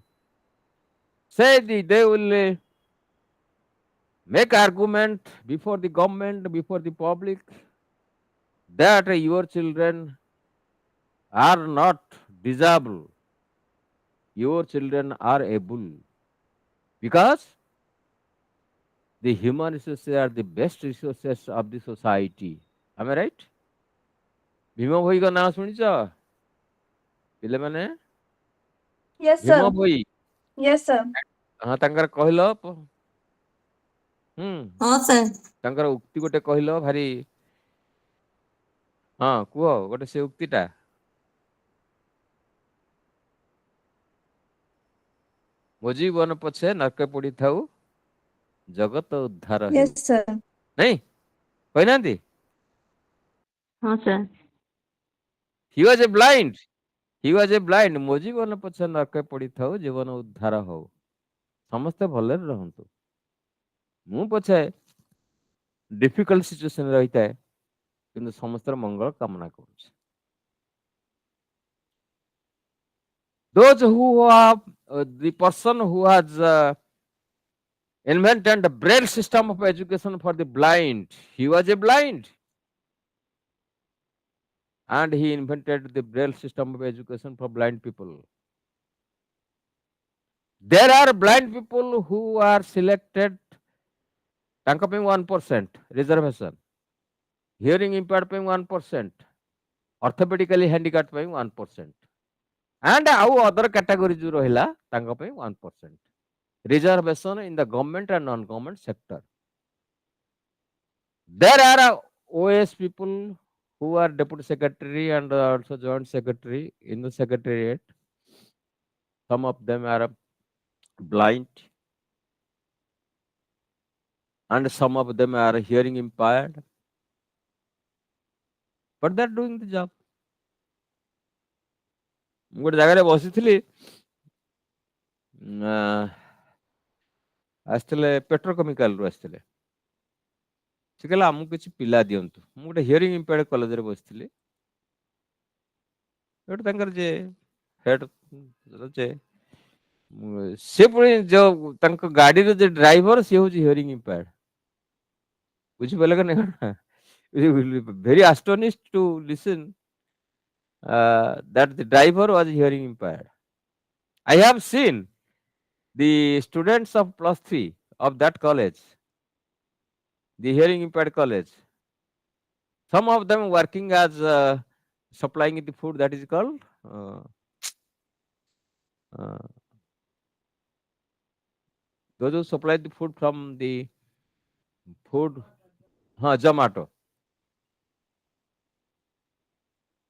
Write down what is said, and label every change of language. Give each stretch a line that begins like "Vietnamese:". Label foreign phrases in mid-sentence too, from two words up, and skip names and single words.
English: Say they will make argument before the government, before the public, that your children are not disabled. Your children are able. Because the human resources are the best resources of the society. Am I right?
Odia: ଭୀମ ଭୋଇଙ୍କ ନାଁ ଶୁଣିଛ ପିଲାମାନେ?
English: Yes,
Odia: ଭୀମ
English: sir.
Odia: ଭୋଇ,
English: Yes, sir.
Odia: ହଁ ତାଙ୍କର କହିଲ ହୁଁ ହଁ ସାର୍। ତାଙ୍କର ଉକ୍ତି ଗୋଟେ କହିଲ ଭାରି, ହଁ କୁହ ଗୋଟେ ସେ ଉକ୍ତିଟା। ମୋ ଜୀବନ ପଛେ ନର୍କେ ପଡିଥାଉ ଜଗତ ଉଦ୍ଧାର ହେଉ,
English: Yes, sir.
Odia: ନାଇଁ କହିନାହାନ୍ତି? ହଁ ସାର୍।
English: He was a blind. He was a blind.
Odia: ମୋ ଜୀବନ ପଛେ ନର୍କେ ପଡିଥାଉ ଜୀବନ ଉଦ୍ଧାର ହଉ, ସମସ୍ତେ ଭଲରେ ରହନ୍ତୁ। ମୁଁ ପଛେ
English: difficult situation
Odia: ରହିଥାଏ କିନ୍ତୁ ସମସ୍ତର ମଙ୍ଗଳ କାମନା କରୁଛି।
English: Those who have the person who has invented the braille system of education for the blind, he was a blind and he invented the braille system of education for blind people. There are blind people who are selected,
Odia: ତାଙ୍କ ପାଇଁ
English: 1% reservation, hearing impaired ପାଇଁ 1%, orthopedically handicapped ପାଇଁ 1%, and ଆଉ other category
Odia: ଯୋଉ ରହିଲା ତାଙ୍କ ପାଇଁ
English: 1% reservation in the government and non-government sector. There are OS people who are deputy secretary and also joint secretary in the secretariat. Some of them are blind and some of them are hearing impaired, but they are doing the job.
Odia: ମୁଁ ଗୋଟେ ଜାଗାରେ ବସିଥିଲି, ଆସିଥିଲେ ପେଟ୍ରୋକେମିକାଲରୁ ଆସିଥିଲେ, ସେ କହିଲା ଆମକୁ କିଛି ପିଲା ଦିଅନ୍ତୁ। ମୁଁ ଗୋଟେ
English: hearing impaired
Odia: କଲେଜରେ ବସିଥିଲି, ଗୋଟେ ତାଙ୍କର ଯେ ହେଡ୍ ଯେ ସେ ପୁଣି ଯୋଉ ତାଙ୍କ ଗାଡିର ଯେ ଡ୍ରାଇଭର ସିଏ ହଉଛି
English: hearing impaired,
Odia: ବୁଝିପାରିଲେ କି ନାଇଁ?
English: Very astonished to listen that the driver was hearing impaired. I have seen the students of +3 of that college, the hearing impaired college. Some of them working as supplying the food, that is called uh, those who supply the food from the food, Zomato.